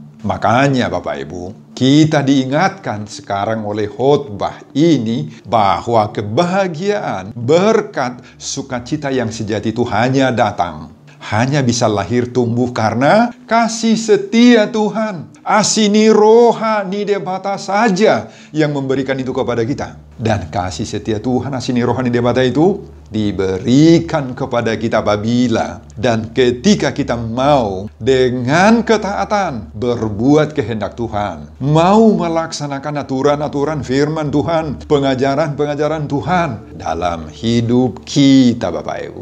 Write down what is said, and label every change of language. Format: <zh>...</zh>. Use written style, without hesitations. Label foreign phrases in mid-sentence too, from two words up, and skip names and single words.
<id>Makanya Bapak Ibu, kita diingatkan sekarang oleh khotbah ini bahwa kebahagiaan, berkat, sukacita yang sejati itu hanya datang, hanya bisa lahir tumbuh karena kasih setia Tuhan.</id> <bbc>Asini rohani debata</bbc> <id>saja yang memberikan itu kepada kita. Dan kasih setia Tuhan,</id> <bbc>asini rohani debata</bbc> <id>itu diberikan kepada kita apabila dan ketika kita mau dengan ketaatan berbuat kehendak Tuhan, mau melaksanakan aturan-aturan firman Tuhan, pengajaran-pengajaran Tuhan dalam hidup kita, Bapak Ibu.</id>